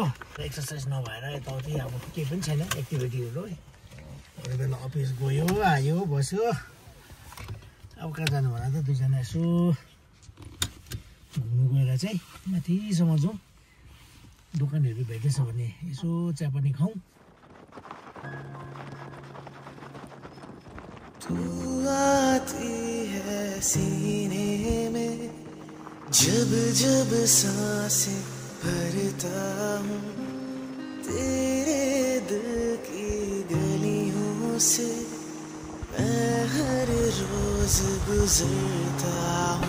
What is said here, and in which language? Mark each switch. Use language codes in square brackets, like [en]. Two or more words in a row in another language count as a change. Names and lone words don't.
[ne] एक्सर्साइज नभएर यताउति अब केही पनि छैन एक्टिभिटीहरू। अरू बेला अफिस गयो आयो बस्यो। अब कहाँ जानु भने त दुईजना यसो घुम्नु गएर चाहिँ माथिसम्म जाउँ। दोकानहरू भेट्दैछ भने यसो चिया पनि खाउँ। [hi] तू आती है सीने में जब जब सांसें भरता हूँ, तेरे दिल की गलियों से मैं हर रोज गुजरता हूँ।